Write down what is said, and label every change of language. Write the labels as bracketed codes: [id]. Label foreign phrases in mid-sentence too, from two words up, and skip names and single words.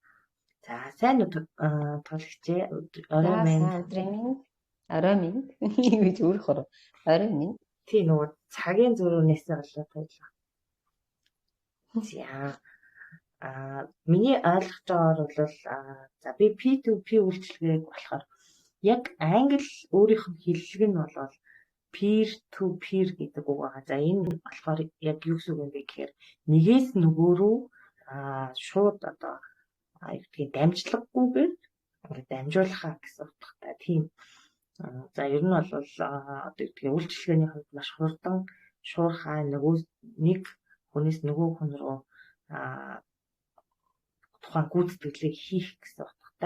[mn] За сайн уу туулагчээ орой минь гэж өөрөөр орой минь тий нөгөө цагийн зөрүүнээс болоод байлаа. За миний ойлгож байгаагаар бол за би P2P үйлчилгээг болохоор яг англи өөрийнх нь хэллэг нь бол [en] peer to peer [mn] гэдэг үг байгаа. За энэ болохоор яг юу гэсэн үг юм бэ гэхээр нэгээс нөгөө рүү шууд одоо тийм дамжлаггүйгээр ингээд дамжуулахаа гэсэн утгатай тийм. За ер нь бол тэгээ үйлчилгээний хувьд маш хурдан шуурхай нөгөө нэг хүнээс нөгөө хүн рүү тухайн гүйцэтгэлийг хийх гэсэн утгатай.